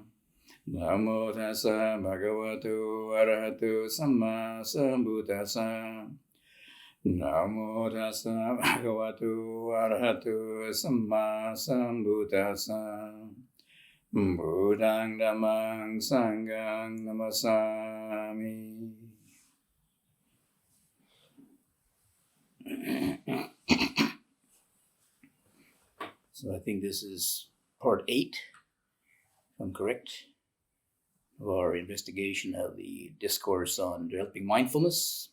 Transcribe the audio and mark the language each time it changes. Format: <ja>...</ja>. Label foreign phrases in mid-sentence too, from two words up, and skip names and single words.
<pi>Namo tassa bhagavato arahato samma sambuddhassa. Namo tassa bhagavato arahato samma sambuddhassa. Buddhang dhammang sanghang namasami.</pi> <en>So I think this is part 8, if I'm correct, of our investigation of the discourse on developing mindfulness.</en>